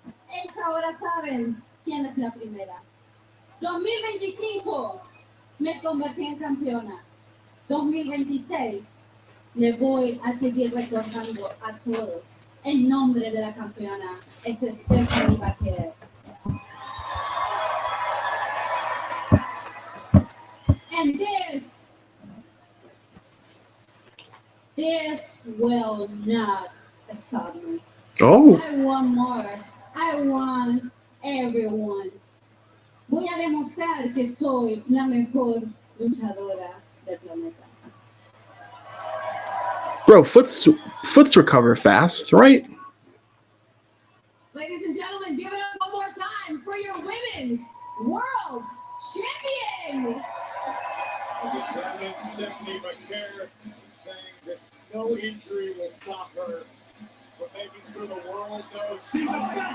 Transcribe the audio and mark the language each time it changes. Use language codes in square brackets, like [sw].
[es] Ellos ahora saben quién es la primera. 2025 me convertí en campeona. 2026 le voy a seguir recordando a todos. El nombre de la campeona es Stephanie Baker. [en] And this will not stop me. Oh, I want more. I want everyone. [es] Voy a demostrar que soy la mejor luchadora del planeta. [en] bro, foots recover fast, right? Ladies and gentlemen, give it up one more time for your women's world champion. The champion Stephanie McCare saying that no injury will stop her from making sure the world knows she's back.